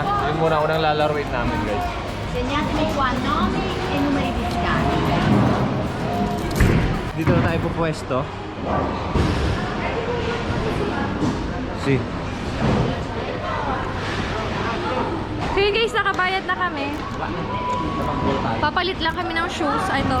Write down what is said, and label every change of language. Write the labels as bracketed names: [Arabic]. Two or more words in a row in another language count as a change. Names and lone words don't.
[Filipino] Yung muna unang lalaruin namin, guys. [Italian] Segnatemi qua nomi e numeri di scala. [Filipino] Dito na tayo pupwesto. Si. So yun guys, nakabayad na kami. Papalit lang kami ng shoes. Ito.